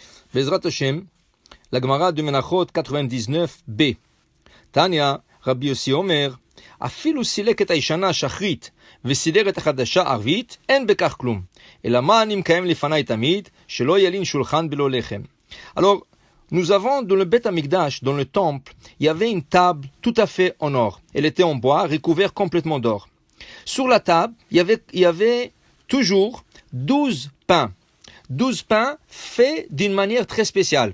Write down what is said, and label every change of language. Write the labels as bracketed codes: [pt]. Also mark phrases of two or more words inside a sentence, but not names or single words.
[he] בעזרת השם, [fr] la Gemara de Menachot 99b. [he] תניא, רבי יוסי אומר, אפילו סילק את הישנה השחרית וסידר את החדשה ערבית, אין בכך כלום. אלא מה אני מקיים לפני תמיד, שלא ילין שולחן בלא לחם. [fr] Alors, nous avons dans le Beth Amikdash, dans le temple, il y avait une table tout à fait en or. Elle était en bois, recouverte complètement d'or. Sur la table, il y avait toujours 12 pains. 12 pains faits d'une manière très spéciale.